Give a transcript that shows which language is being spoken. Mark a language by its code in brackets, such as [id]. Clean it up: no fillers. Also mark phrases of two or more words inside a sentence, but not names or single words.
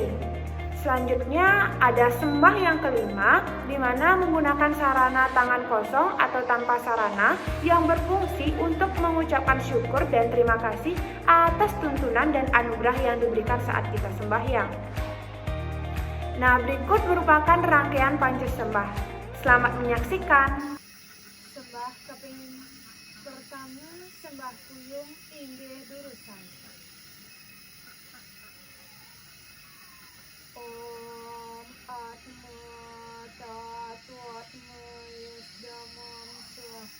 [id] Selanjutnya ada sembah yang kelima, di mana menggunakan sarana tangan kosong atau tanpa sarana yang berfungsi untuk mengucapkan syukur dan terima kasih atas tuntunan dan anugerah yang diberikan saat kita sembahyang. Nah, berikut merupakan rangkaian pancasembah. Selamat menyaksikan. [ban] Sembah kaping pertama, sembah kuyung inggih durusan. [sa] Om Atma Tato Atma Yasdamam Swaha.